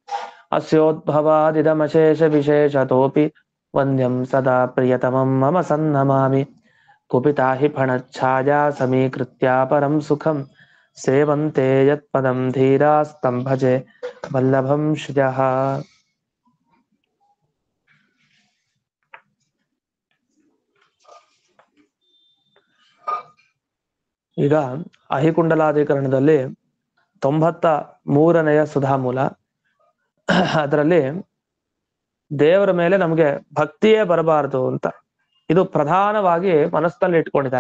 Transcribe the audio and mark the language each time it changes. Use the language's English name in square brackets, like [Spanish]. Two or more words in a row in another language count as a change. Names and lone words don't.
[Sanskrit] अस्योद्भवादिदमशेषविशेषतोऽपि वन्द्यं सदा प्रियतमं मम सन्नमामि कुपिता हि फणच्छाया समीकृत्या परं सुखं सेवन्ते यत्पदं धीरास्तं भजे वल्लभं श्रियः। [Kannada] ಈಗ ಅಹಿಕುಂಡಲಾಧಿಕರಣದಲ್ಲಿ 93ನೆಯ ಸುಧಾಮೂಲ. ಅದರಲ್ಲಿ ದೇವರ ಮೇಲೆ ನಮಗೆ ಭಕ್ತಿಯೇ ಬರಬಾರದು ಅಂತ ಇದು ಪ್ರಧಾನವಾಗಿ ಮನಸ್ಸಲ್ಲಿ ಇಟ್ಕೊಂಡಿದ್ದಾರೆ.